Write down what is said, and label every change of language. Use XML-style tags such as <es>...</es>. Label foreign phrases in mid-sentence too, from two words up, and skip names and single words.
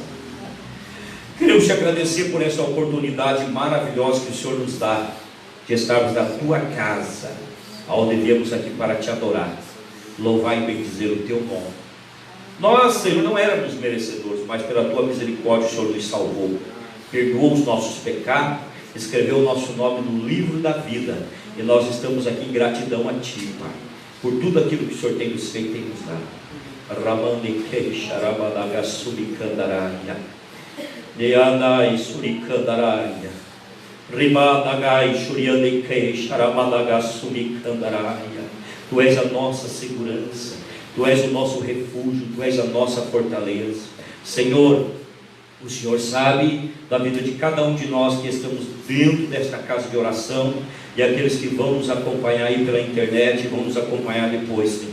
<pt>Queremos te agradecer por essa oportunidade maravilhosa que o Senhor nos dá de estarmos na Tua casa, onde viemos aqui para te adorar, louvar e bendizer o Teu nome. Nós, Senhor, não éramos merecedores, mas pela Tua misericórdia o Senhor nos salvou, perdoou os nossos pecados, escreveu o nosso nome no livro da vida, e nós estamos aqui em gratidão a Ti, Pai, por tudo aquilo que o Senhor tem nos feito e nos dado. Ramande Keisha Rabadaga Surikandaraia Neanai Surikandaraia Rimadagai Shuriandekei Sharamadagasumikandaraia. Tu és a nossa segurança, Tu és o nosso refúgio, Tu és a nossa fortaleza. Senhor, o Senhor sabe da vida de cada um de nós que estamos dentro desta casa de oração e aqueles que vão nos acompanhar aí pela internet e vão nos acompanhar depois, Senhor.</pt>